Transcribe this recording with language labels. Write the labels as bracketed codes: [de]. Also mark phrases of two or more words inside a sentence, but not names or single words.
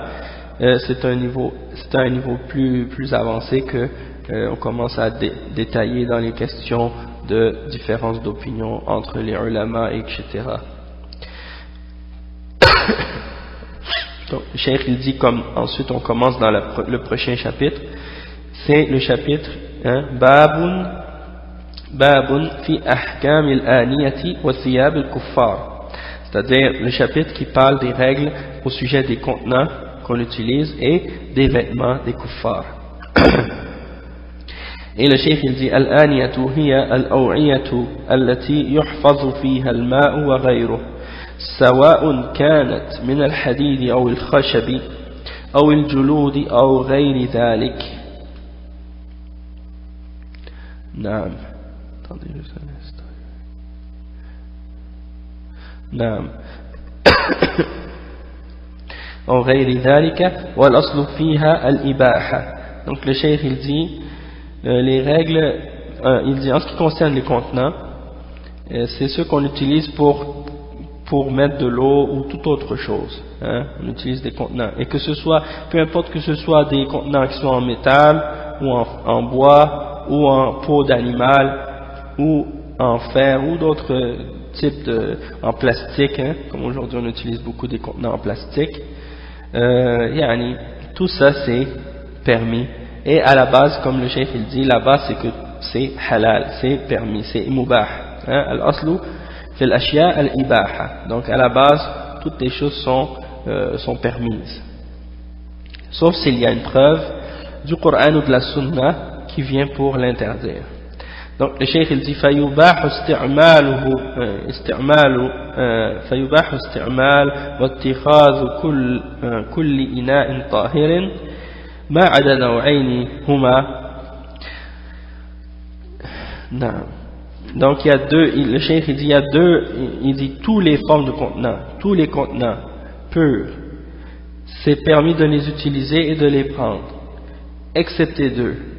[fr] C'est un niveau plus avancé que on commence à détailler dans les questions de différences d'opinion entre les ulama, etc. Donc, le cheikh il dit ensuite on commence dans le prochain chapitre, c'est le chapitre [ar] باب في أحكام الآنية وثياب الكفار, [fr] c'est-à-dire le chapitre qui parle des règles au sujet des contenants qu'on utilise et des vêtements des kuffars. Et le cheikh il dit [ar] الآنية هي الأوعية التي يحفظ فيها الماء وغيره سواء كانت من الحديد أو الخشب أو الجلود أو غير ذلك. Naam. [fr] Attendez juste un instant. [ar] Naam. أو غير ذلك والأصل فيها الإباحة. [fr] Donc le cheikh il dit les règles, il dit en ce qui concerne les contenants, c'est ceux qu'on utilise pour mettre de l'eau ou toute autre chose, on utilise des contenants, et que ce soit, peu importe que ce soit des contenants qui sont en métal ou en bois ou en peau d'animal ou en fer ou d'autres types en plastique, comme aujourd'hui on utilise beaucoup des contenants en plastique. Tout ça c'est permis, et à la base, comme le cheikh il dit, la base c'est que c'est halal, c'est permis, c'est mubah, [ar] الأصل في الأشياء الإباحة. [fr] Donc à la base toutes les choses sont permises, sauf s'il y a une preuve du Coran ou de la Sunna qui vient pour l'interdire. Donc le cheikh il dit [ar] فيباح استعمال واتخاذ كل إناء طاهر ما عدا نوعين هما. [fr] Non. Donc il y a le cheikh il dit tous les formes de contenants, tous les contenants purs, c'est permis de les utiliser et de les prendre, excepté deux.